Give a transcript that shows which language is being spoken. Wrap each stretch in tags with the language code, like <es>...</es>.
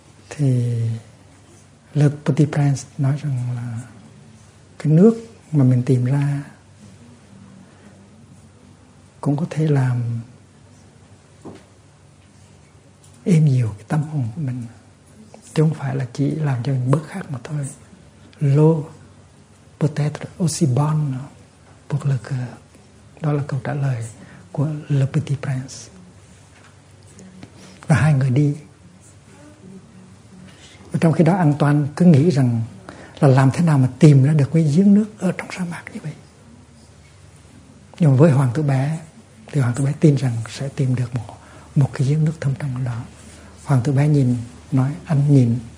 <vi>Thì Le Petit Prince nói rằng là cái nước mà mình tìm ra cũng có thể làm êm dịu cái tâm hồn của mình, chứ không phải là chỉ làm cho mình bớt khát mà thôi.</vi> <fr>L'eau peut-être aussi bonne pour le cœur.</fr> <vi>Đó là câu trả lời của Le Petit Prince. Và hai người đi. Và trong khi đó Antoine cứ nghĩ rằng là làm thế nào mà tìm ra được cái giếng nước ở trong sa mạc như vậy. Nhưng mà với hoàng tử bé thì hoàng tử bé tin rằng sẽ tìm được một cái giếng nước thâm trong đó. Hoàng tử bé nhìn, nói anh nhìn</vi>